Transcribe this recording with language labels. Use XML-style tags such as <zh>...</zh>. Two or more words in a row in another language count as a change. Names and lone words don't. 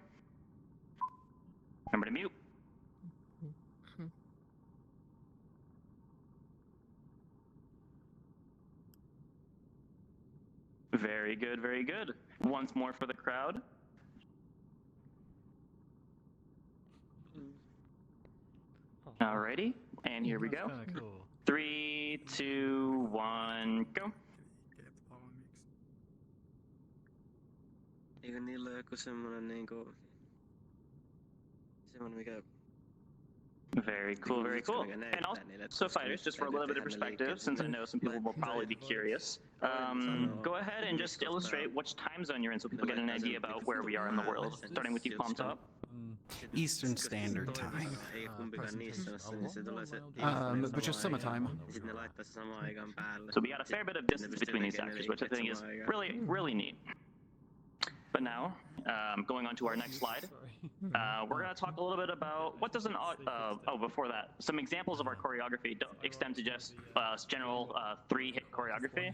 <en>Remember to mute. Very good, very good. Once more for the crowd. Alrighty, and here we go. 3, 2, 1, go.</en> <fi>Eikö niillä ole joku semmonen niinku... Semmonen mikä...</fi> <en>Very cool, very cool. And also, fighters, just for a little bit of perspective, since I know some people will probably be curious, go ahead and just illustrate which time zone you're in so people get an idea about where we are in the world. Starting with you, Palm Top. Eastern Standard Time.</en> <fi>Ei kumpikaan niissä ole, niin se tulee se...</fi> <en>Which is summertime.</en> <fi>Sitten ne laittaa se samaan aikaan päälle.</fi> <en>So we got a fair bit of distance between these actors, which I think is really, really neat. But now, going on to our next slide, we're going to talk a little bit about what does an before that, some examples of our choreography don't extend to just general 3-hit choreography.</en>